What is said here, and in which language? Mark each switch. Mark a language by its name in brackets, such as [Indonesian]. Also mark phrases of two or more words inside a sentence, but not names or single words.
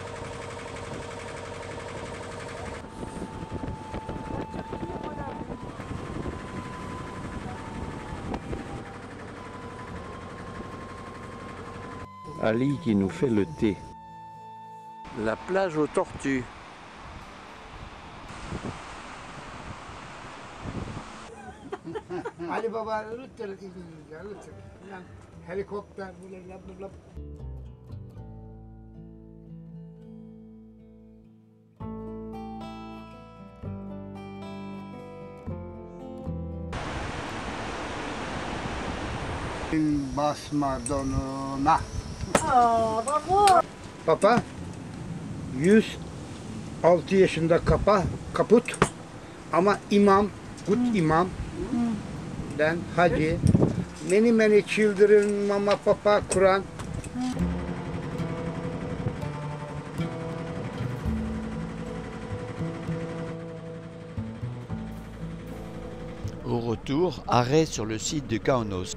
[French] Ali qui nous fait le thé. La plage aux tortues. [Turkish] Ali Baba lütfen helikopter böyle lap lap. Basma donuna. Papa 106 yaşında kaput ama imam, [English] good imam. Then Hacı, many children, mama, papa, Quran. [French] Au retour, arrêt sur le site de Kaunos.